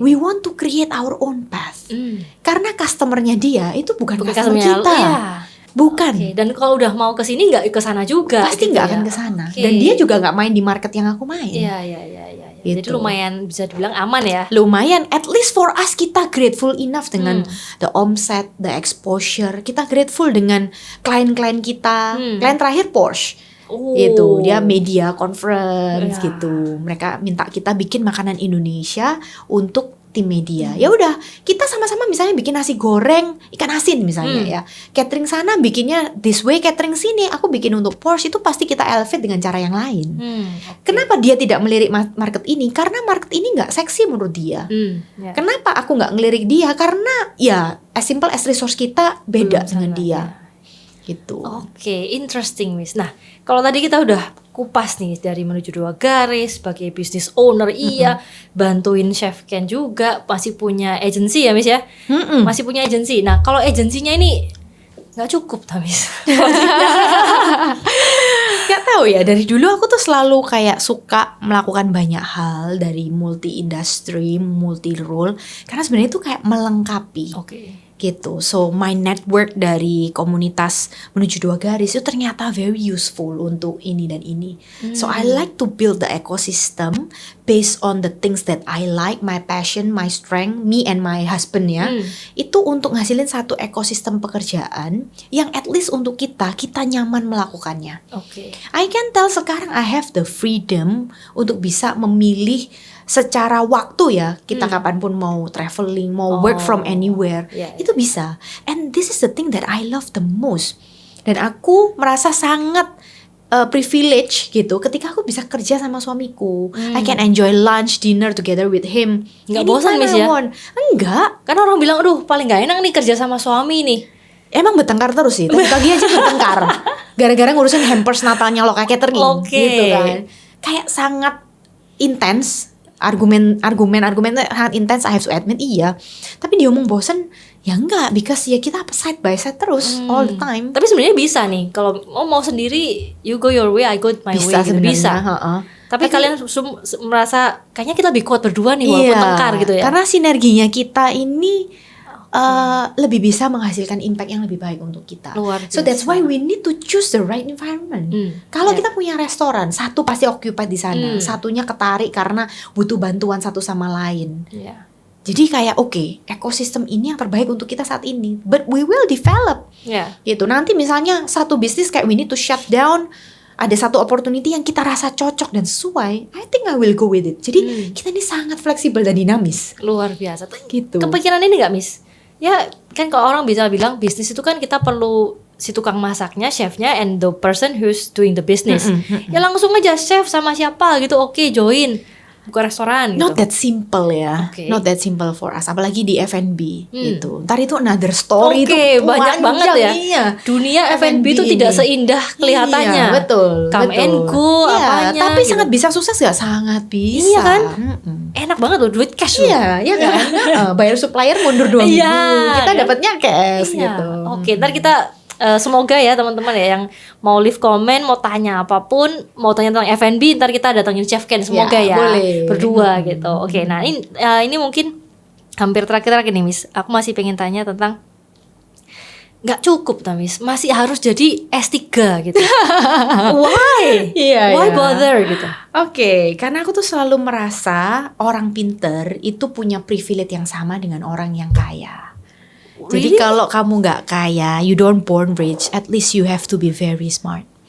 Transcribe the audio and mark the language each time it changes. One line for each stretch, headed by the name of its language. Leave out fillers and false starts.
English: We want to create our own path.
Indonesian: Karena customernya dia itu bukan customer customer-nya kita. iya. Bukan. Oke, dan kalau udah mau ke sini nggak ke sana juga. Pasti gitu nggak ya. akan ke sana. Oke. Dan dia juga nggak main di market yang aku main. Iya. Jadi Gitu. lumayan bisa dibilang aman ya.
English: Lumayan, at least for us kita grateful enough dengan the omset, the exposure.
Indonesian: Kita grateful dengan klien-klien kita. Klien terakhir Porsche. Gitu, dia media conference Ya. gitu. Mereka minta kita bikin makanan Indonesia untuk tim media. Ya udah, kita sama-sama misalnya bikin nasi goreng ikan asin misalnya ya. Catering sana bikinnya
English: this way,
Indonesian: catering sini aku bikin untuk Porsche, itu pasti kita elevate dengan cara yang lain. Oke. Kenapa dia tidak melirik market ini? Karena market ini nggak seksi menurut dia. Ya. Kenapa aku nggak ngelirik dia? Karena ya
English: as simple as resource
Indonesian: kita beda Belum dengan sama, dia. ya. Gitu. Oke, interesting Miss. Nah, kalau tadi kita udah kupas nih dari menuju dua garis sebagai business owner, iya, bantuin Chef Ken juga, masih punya agency ya Miss ya, masih punya agency. Nah, kalau agensinya ini nggak cukup tak Miss? Gak tahu ya, dari dulu aku tuh selalu kayak suka melakukan banyak hal dari multi industry, multi role, karena sebenarnya itu kayak melengkapi. Oke. Gitu.
English: So my network
Indonesian: dari komunitas menuju dua garis itu ternyata
English: very useful
Indonesian: untuk ini dan ini.
English: So I like to build the ecosystem based on the things that I like, my passion, my strength, me and my husband ya.
Indonesian: Itu untuk ngasilin satu ekosistem pekerjaan yang
English: at least
Indonesian: untuk kita nyaman melakukannya. Oke.
English: I can tell
Indonesian: sekarang
English: I have the freedom
Indonesian: untuk bisa memilih secara waktu ya, kita kapanpun mau traveling, mau
English: work from anywhere,
Indonesian: itu bisa.
English: And this is the thing that I love the most.
Indonesian: Dan aku merasa sangat privilege gitu ketika aku bisa kerja sama suamiku.
English: I can enjoy lunch, dinner together with him.
Indonesian: Nggak bosan Miss ya? Enggak. Kan orang bilang, aduh paling gak enak nih kerja sama suami nih. Emang bertengkar terus sih, tadi pagi aja bertengkar gara-gara ngurusin hampers Natalnya Loka Catering gitu kan. Kayak sangat intens. Argumen sangat intens,
English: I have to admit,
Indonesian: iya. Tapi dia ngomong bosen, ya enggak, because ya kita
English: side by side
Indonesian: terus
English: all the time.
Indonesian: Tapi sebenarnya bisa nih, kalau mau sendiri,
English: you go your way, I go my way,
Indonesian: gitu. Sebenarnya, bisa. Tapi kalian merasa kayaknya kita lebih kuat berdua nih walaupun tengkar gitu ya. Karena sinerginya kita ini lebih bisa menghasilkan impact yang lebih baik untuk kita. Luar
English: So that's why we need to choose the right environment.
Indonesian: Kalau kita punya restoran, satu pasti occupied di sana, satunya ketarik karena butuh bantuan satu sama lain. Jadi kayak oke, ekosistem ini yang terbaik untuk kita saat ini,
English: but we will develop.
Indonesian: Gitu. Nanti misalnya satu bisnis kayak
English: we need to shut down,
Indonesian: ada satu opportunity yang kita rasa cocok dan sesuai,
English: I think I will go with it.
Indonesian: Jadi kita ini sangat fleksibel dan dinamis. Luar biasa. Gitu. Kepikiran ini gak Miss? Ya kan kalau orang bisa bilang bisnis itu kan kita perlu si tukang masaknya, chefnya,
English: and the person who's doing the business.
Indonesian: Ya langsung aja chef sama siapa gitu, oke, join buka restoran gitu.
English: Not that simple ya, not that simple for us.
Indonesian: Apalagi di F&B gitu. Ntar itu another story itu banyak banget ya. Iya. Dunia F&B itu tidak seindah kelihatannya. Iya, betul.
English: Come and go, apanya.
Indonesian: Tapi gitu. sangat bisa sukses gak? Sangat bisa. Iya kan? Enak banget loh, duit cash loh. Iya kan? Bayar supplier mundur 2 minggu. Kita kan? dapatnya cash gitu. Oke, ntar kita semoga ya teman-teman ya yang mau leave comment, mau tanya apapun, mau tanya tentang F&B, ntar kita datangin Chef Ken, semoga ya boleh. Berdua gitu. Oke, nah ini mungkin hampir terakhir nih Miss, aku masih pengen tanya tentang nggak cukup Miss, masih harus jadi S3 gitu.
English: Why? Why bother gitu?
Indonesian: Oke, karena aku tuh selalu merasa orang pinter itu punya privilege yang sama dengan orang yang kaya. Jadi kalau kamu nggak kaya,
English: you don't born rich, at least you have to be very smart.